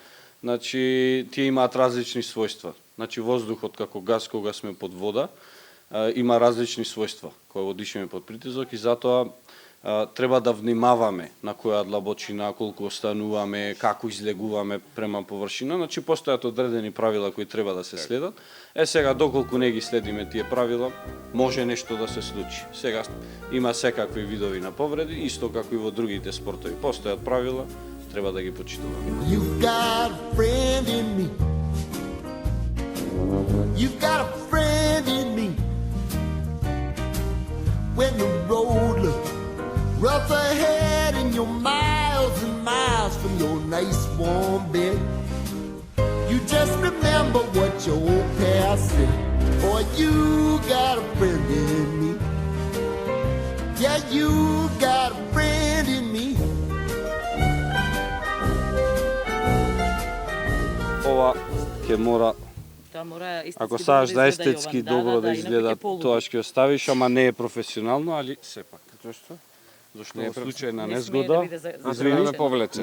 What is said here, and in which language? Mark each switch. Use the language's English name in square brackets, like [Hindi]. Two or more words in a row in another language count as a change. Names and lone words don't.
[Macedonian] Значи, тие имаат различни својства. Значи, воздухот како газ кога сме под вода, има различни својства кога го дишиме под притисок и затоа треба да внимаваме на која длабочина, колку остануваме, како излегуваме према површина. Значи, постојат одредени правила кои треба да се следат. Сега, доколку не ги следиме тие правила, може нешто да се случи. Сега, има секакви видови на повреди, исто како и во другите спортови. Постојат правила, треба да ги почитуваме. [English] You've got a friend in me. You've got a friend in me. When the road looks rough ahead and you're miles and miles from your nice warm bed, you just remember what your old past said. Boy, you got a friend in me. Yeah, you got a friend in me. [Macedonian] Ова ќе мора, ако сакаш да естетски добро да изгледа, тоа ќе оставиш, ама не е професионално, али сепак. Зошто? Зашто во случај на незгода, Извини, ме повлечеш.